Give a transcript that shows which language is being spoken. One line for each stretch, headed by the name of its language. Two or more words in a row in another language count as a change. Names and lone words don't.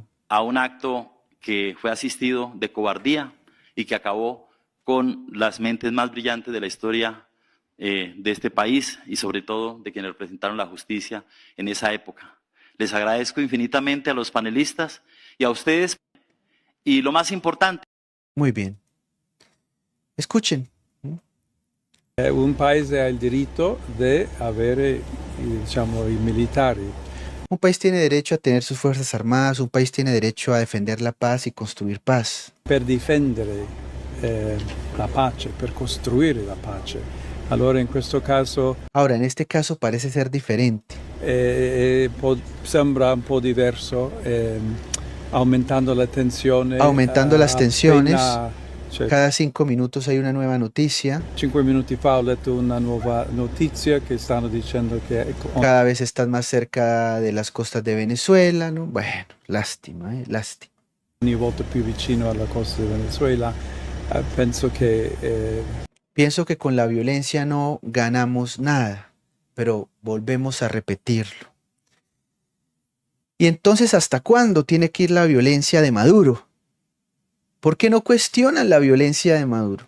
Spanish: a un acto que fue asistido de cobardía y que acabó con las mentes más brillantes de la historia de este país y sobre todo de quienes representaron la justicia en esa época. Les agradezco infinitamente a los panelistas y a ustedes. Y lo más importante. Muy bien. Escuchen.
Italian: Un paese ha il diritto di avere, diciamo, i militari.
Spanish: Un país tiene derecho a tener sus fuerzas armadas, un país tiene derecho a defender la paz y construir paz.
Italian: Per difendere la pace, per costruire la pace. Allora in questo caso...
Spanish: Ahora, en este caso parece ser diferente.
Italian: Sembra un po' diverso, aumentando la tensione.
Spanish: Aumentando las tensiones. Cada 5 minutos hay una nueva noticia.
Italian: 5 minuti fa ho letto una nuova notizia che stanno dicendo che...
Spanish: Cada vez están más cerca de las costas de Venezuela, ¿no? Bueno, lástima, lástima.
Italian: Ogni volta più vicino alla costa di Venezuela.
Spanish: Pienso que con la violencia no ganamos nada, pero volvemos a repetirlo. ¿Y entonces hasta cuándo tiene que ir la violencia de Maduro? ¿Por qué no cuestionan la violencia de Maduro?